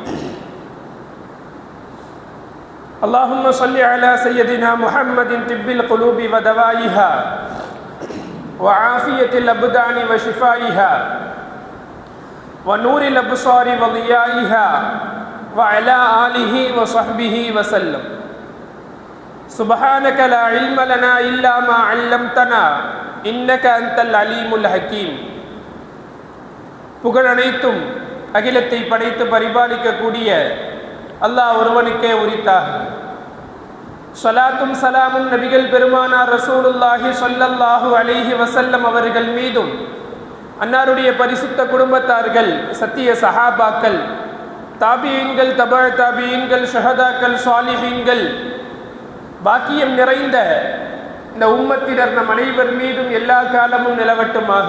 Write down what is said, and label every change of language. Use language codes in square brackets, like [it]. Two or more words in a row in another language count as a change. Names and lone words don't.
[ar] اللهم صل على سيدنا محمد طب القلوب ودوائها وعافية الأبدان وشفائها ونور الأبصار وضيائها وعلى آله وصحبه وسلم. سبحانك لا علم لنا إلا ما علمتنا إنك أنت العليم الحكيم. [ta] புகழ் அனைத்தும் அகிலத்தை படைத்து பரிபாலிக்கக்கூடிய அல்லாஹ் ஒருவனுக்கே உரித்தாக. ஸலாத்தும் சலாமும் நபிகள் பெருமானார் [ar] رسول الله صلى الله عليه وسلم [ta] அவர்கள் மீதும், அன்னாருடைய பரிசுத்த குடும்பத்தார்கள், சத்திய சஹாபாக்கள், தாபியீன்கள், தபா தாபியீன்கள், ஷஹதாக்கள், சாலிஹீன்கள், பாக்கியம் நிறைந்த இந்த உம்மத்தினர் நம் அனைவர் மீதும் எல்லா காலமும் நிலவட்டுமாக.